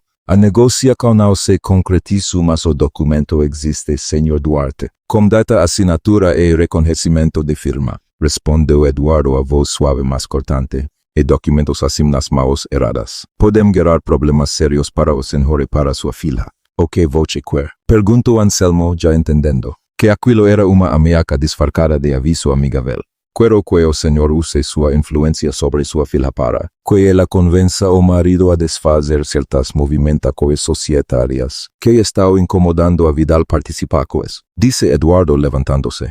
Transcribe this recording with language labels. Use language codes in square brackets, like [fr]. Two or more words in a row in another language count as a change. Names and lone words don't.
[pt] A negociação não se concretizou, mas o documento existe, senhor Duarte, com data, assinatura e reconhecimento de firma, respondeu Eduardo, a voz suave mas cortante. E documentos assim nas mãos erradas podem gerar problemas sérios para o senhor e para sua filha. O que voce quer? Perguntò Anselmo, già intendendo che aquilo era uma ameaca disfarcada de aviso amigável. Quero que o senhor use sua influência sobre sua filha para que ela convença o marido a desfazer certas movimentos societárias que estão incomodando a Vidal participacoes, disse Eduardo levantando-se.